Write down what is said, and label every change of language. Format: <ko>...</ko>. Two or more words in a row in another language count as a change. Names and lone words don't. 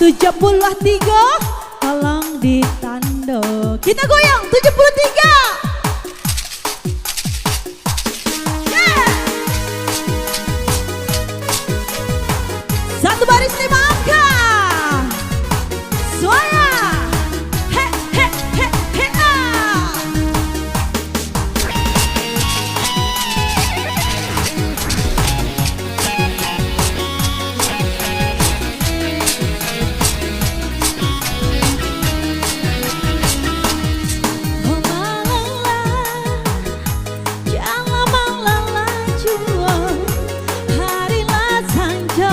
<min>73 tolong ditando.</min> <id>Kita goyang 73. Satu baris 5 angka. Suara. He he he he ah.</id> <min>Oh malala, jangan malala jua, harilah sanjo.</min>